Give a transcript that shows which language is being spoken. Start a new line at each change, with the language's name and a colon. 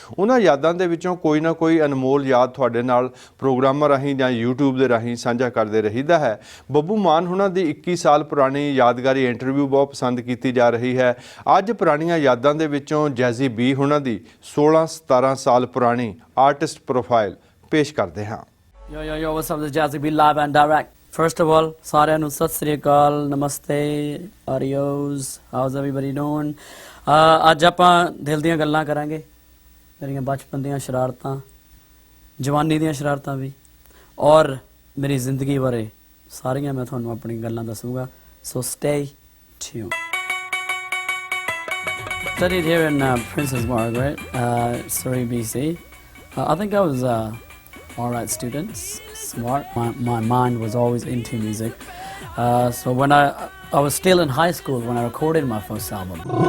Punjabi: ਉਹਨਾਂ ਯਾਦਾਂ ਦੇ ਵਿੱਚੋਂ ਕੋਈ ਨਾ ਕੋਈ ਅਨਮੋਲ ਯਾਦ ਤੁਹਾਡੇ ਨਾਲ ਪ੍ਰੋਗਰਾਮਾਂ ਰਾਹੀਂ ਜਾਂ YouTube ਦੇ ਰਾਹੀਂ ਸਾਂਝਾ ਕਰਦੇ ਰਹੀਦਾ ਹੈ। ਬੱਬੂ ਮਾਨ ਹੁਣਾਂ ਦੀ 21 ਸਾਲ ਪੁਰਾਣੀ ਯਾਦਗਾਰੀ ਇੰਟਰਵਿਊ ਬਹੁਤ ਪਸੰਦ ਕੀਤੀ ਜਾ ਰਹੀ ਹੈ। ਅੱਜ ਪੁਰਾਣੀਆਂ ਯਾਦਾਂ ਦੇ ਵਿੱਚੋਂ ਜੈਜ਼ੀ ਬੀ ਹੁਣਾਂ ਦੀ 16-17 ਸਾਲ ਪੁਰਾਣੀ ਆਰਟਿਸਟ ਪ੍ਰੋਫਾਈਲ ਪੇਸ਼ ਕਰਦੇ ਹਾਂ।
English: Yo, what's up? This is Jazzy B live and direct. First of all,
Punjabi: ਸਾਰਿਆਂ ਨੂੰ ਸਤਿ ਸ੍ਰੀ ਅਕਾਲ, ਨਮਸਤੇ, ਆਡੀਓਜ਼,
English: How's everybody doing.
Punjabi: ਅੱਜ ਆਪਾਂ ਦਿਲ ਦੀਆਂ ਗੱਲਾਂ ਕਰਾਂਗੇ, ਮੇਰੀਆਂ ਬਚਪਨ ਦੀਆਂ ਸ਼ਰਾਰਤਾਂ, ਜਵਾਨੀ ਦੀਆਂ ਸ਼ਰਾਰਤਾਂ ਵੀ, ਔਰ ਮੇਰੀ ਜ਼ਿੰਦਗੀ ਬਾਰੇ ਸਾਰੀਆਂ ਮੈਂ ਤੁਹਾਨੂੰ ਆਪਣੀ ਗੱਲਾਂ ਦੱਸੂਗਾ। ਸੋ
English: stay tuned. Studied here in Princess Margaret, Surrey, BC. I think I was all right students, smart. My mind was always into music. So when I was still in high school when I recorded my first album.